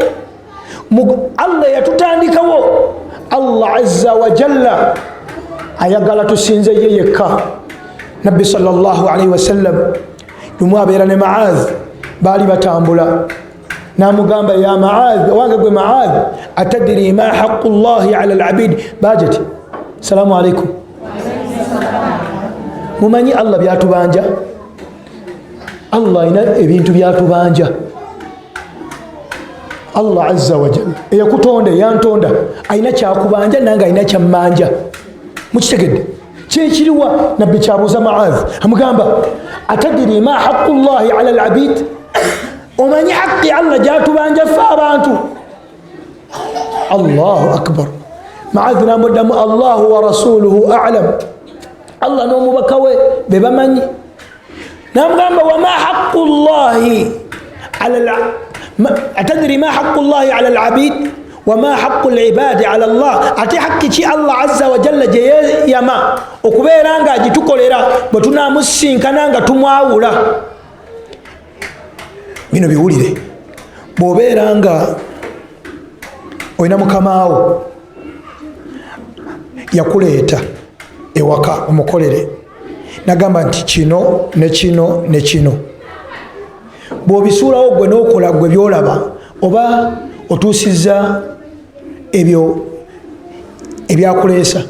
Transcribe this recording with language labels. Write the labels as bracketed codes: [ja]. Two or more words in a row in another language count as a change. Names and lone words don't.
[lg] Allah yatutandikawo. Allah [ar] عز وجل [lg] ayagala tusinze ye yekka. Nabbi [ar] صلى الله عليه وسلم [lg] lumu abeera ne Mu'adh, baali batambula, namugamba ya Mu'adh, wange gwe Mu'adh, [ar] أتدري ما حق الله على العبيد. [lg] bajati [ar] سلام عليكم, [lg] mumanyi Allah byatubanja? Allah ina ebintu byatubanja. Allah [ar] عز وجل [lg] eyakutonda yantonda ayina kyakubanja nange ayina kyammanja. mukitegedde kyekiriwa? nabbi kyabuuza Mu'adh, amugamba [ar] أتدري ما حق الله على العبيد, [lg] omanyi haqqi Allah gyatubanja ffe abantu? [ar] الله أكبر. Mu'adh namuddamu الله ورسوله أعلم, [lg] Allah n'omubaka we be bamanyi. [ar] namugamba وما حق الله أتدري ما حق الله على العبيد وما حق العباد على الله, [lg] ate haqqi ki Allah [ar] عز وجل [lg] gye yeeyama okubeera nga agitukolera bwe tunaamusinkana nga tumwawula. bino biwulire, bw'obeera nga olina mukamaawo yakuleeta ewaka omukolere, nagamba nti kino ne kino ne kino, bw'obisuulawo gwe n'okola gwe byolaba, oba otuusizza ebyo ebyakuleesa.